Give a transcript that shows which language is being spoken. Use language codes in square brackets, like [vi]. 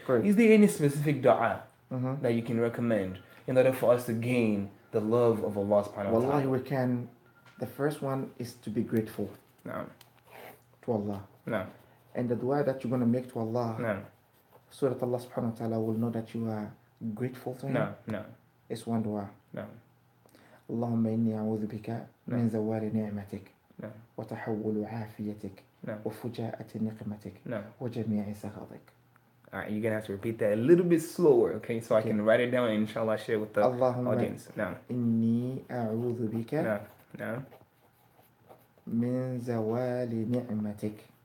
[en] Is there any specific dua that you can recommend in order for us to gain the love of Allah subhanahu wa ta'ala? Wallahi, we can. The first one is to be grateful to Allah. And the dua that you're going to make to Allah, so that Allah subhanahu wa ta'ala will know that you are grateful to Him. It's one dua. [ar] اللهم إني أعوذ بك من زوال نعمتك وتحول عافيتك وفجاءة نقمتك وجميع سخطك. [en] All right, you're going to have to repeat that a little bit slower, okay? So I can write it down and inshallah share with the audience. [ar] إني أعوذ بك من زوال نعمتك.